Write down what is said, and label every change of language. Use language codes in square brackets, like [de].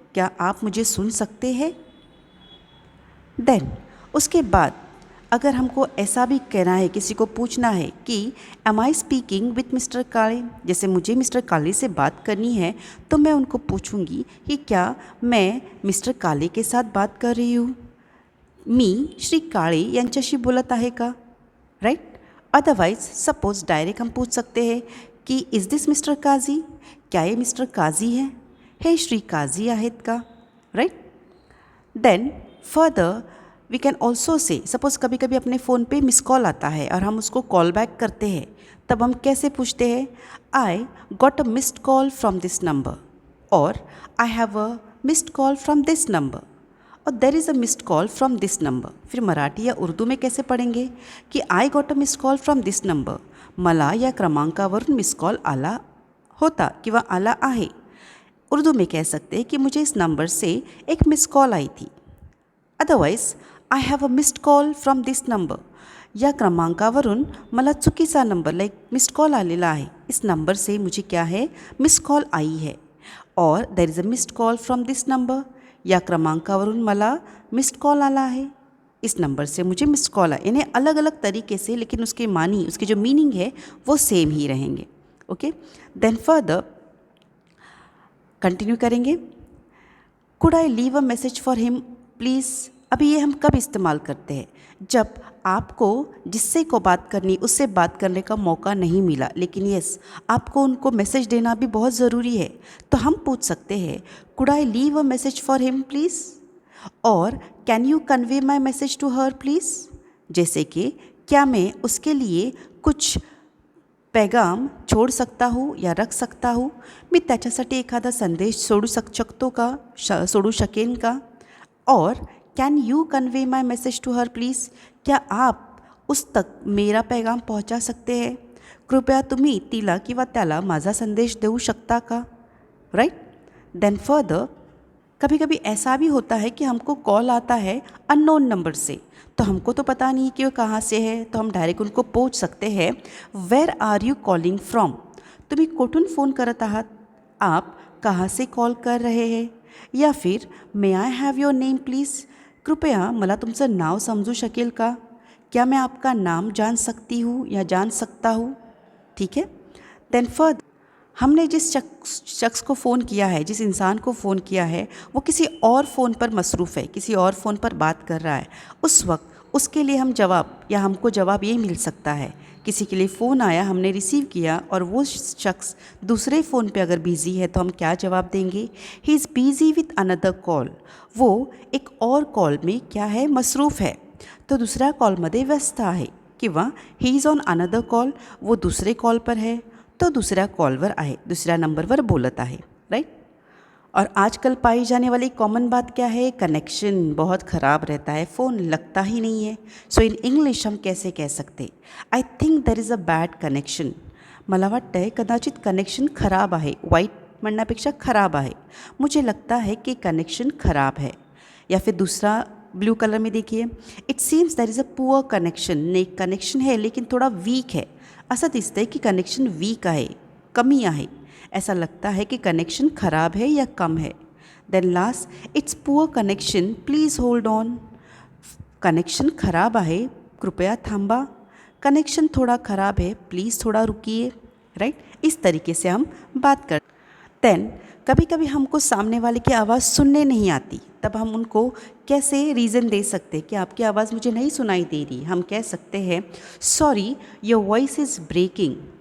[hi] क्या आप मुझे सुन सकते हैं? देन उसके बाद अगर हमको ऐसा भी कहना है, किसी को पूछना है कि [en] am I speaking with mister Kale, [hi] जैसे मुझे मिस्टर काले से बात करनी है, तो मैं उनको पूछूंगी कि क्या मैं मिस्टर काले के साथ बात कर रही हूँ? [mr] मी श्री काळे यांच्याशी बोलत आहे का? [en] Right. [hi] अदरवाइज सपोज डायरेक्ट हम पूछ सकते हैं कि [en] Is this mister Kazi? [hi] क्या ये मिस्टर काजी है? [mr] हे श्री काजी आहेत का? [hi] Right. [en] then further we can also say, [hi] suppose कभी कभी अपने फ़ोन पे मिस कॉल आता है और हम उसको कॉल बैक करते हैं, तब हम कैसे पूछते हैं? [en] I got a missed call from this number, और I have a missed call from this number, और there is a missed call from this number. [hi] फिर मराठी या उर्दू में कैसे पढ़ेंगे कि [en] I got a missed call from this number, [mr] मला या क्रमांकावरून मिस कॉल आला होता किंवा आला आहे। [hi] उर्दू में कह सकते हैं कि मुझे इस नंबर से एक मिस कॉल आई थी। [en] otherwise I have a missed call from this number, [mr] या क्रमांकावरून मला चुकीचा नंबर लाईक मिस्ड कॉल आलेला आहे. [hi] इस नंबर से मुझे क्या है मिस्ड कॉल आई है. और [en] There is a missed call from this number. [mr] या क्रमांकावरून मला मिस्ड कॉल आला है. [hi] इस नंबर से मुझे मिस्ड कॉल आया. यानी अलग अलग तरीके से, लेकिन उसके मानी, उसके जो मीनिंग है वो सेम ही रहेंगे. ओके, देन फर्दर कंटिन्यू करेंगे. [en] Could I leave a message for him please. [hi] अभी ये हम कब इस्तेमाल करते हैं? जब आपको जिससे को बात करनी उससे बात करने का मौका नहीं मिला, लेकिन यस आपको उनको मैसेज देना भी बहुत ज़रूरी है, तो हम पूछ सकते हैं [en] could I leave a message for him please, [hi] और [en] Can you convey my message to her please. [hi] जैसे कि क्या मैं उसके लिए कुछ पैगाम छोड़ सकता हूँ या रख सकता हूँ. [mr] मी त्याच्यासाठी एखादा संदेश सोडू शकेन का. [hi] और [en] Can you convey my message to her please. [hi] क्या आप उस तक मेरा पैगाम पहुँचा सकते हैं. [mr] कृपया तुम्ही तिला किंवा त्याला माझा संदेश देऊ शकता का. [en] Right. [hi] देन फर्दर कभी कभी ऐसा भी होता है कि हमको कॉल आता है अननोन नंबर से, तो हमको तो पता नहीं कि वो कहाँ से है, तो हम डायरेक्ट उनको पूछ सकते हैं [en] Where are you calling from. [mr] तुम्ही कुठून फ़ोन करत आहात, [hi] आप कहाँ से कॉल कर रहे हैं. या फिर [en] May I have your name please. [mr] कृपया मला तुमचं नाव समजू शकेल का. [hi] क्या मैं आपका नाम जान सकती हूँ या जान सकता हूँ. ठीक है. देन फर्दर हमने जिस शख्स को फ़ोन किया है, जिस इंसान को फ़ोन किया है, वो किसी और फ़ोन पर मसरूफ़ है, किसी और फ़ोन पर बात कर रहा है. उस वक्त उसके लिए हम जवाब या हमको जवाब ये मिल सकता है, किसी के लिए फ़ोन आया, हमने रिसीव किया और वो शख्स दूसरे फ़ोन पे अगर बिज़ी है तो हम क्या जवाब देंगे. [en] He is busy with another call. [hi] वो एक और कॉल में क्या है मसरूफ़ है, [mr] तो दुसऱ्या कॉलमध्ये व्यस्त आहे. किंवा [en] he is on another call, [hi] वो दूसरे कॉल पर है, [mr] तो दुसऱ्या कॉलवर आहे, दुसऱ्या नंबरवर बोलत आहे. [en] Right. [hi] और आजकल पाई जाने वाली कॉमन बात क्या है, कनेक्शन बहुत ख़राब रहता है, फ़ोन लगता ही नहीं है. सो इन इंग्लिश हम कैसे कह सकते, [en] I think there is a bad connection. [mr] मला वाटतं आहे कदाचित कनेक्शन खराब आहे. वाईट म्हणण्यापेक्षा खराब आहे. [hi] मुझे लगता है कि कनेक्शन खराब है. या फिर दूसरा ब्लू कलर में देखिए, [en] It seems there is a poor connection. [hi] ने कनेक्शन है लेकिन थोड़ा वीक है. [mr] असं दिसतंय की कनेक्शन वीक आहे, कमी आहे. [hi] ऐसा लगता है कि कनेक्शन खराब है या कम है. [en] Then last, it's poor connection please hold on. [mr] Connection खराब आहे, कृपया थांबा. [hi] कनेक्शन थोड़ा खराब है, प्लीज़ थोड़ा रुकिए. [en] Right. [hi] इस तरीके से हम बात कर. देन कभी कभी हमको सामने वाले की आवाज़ सुनने नहीं आती, तब हम उनको कैसे रीज़न दे सकते हैं कि आपकी आवाज़ मुझे नहीं सुनाई दे रही. हम कह सकते हैं [en] Sorry your voice is breaking.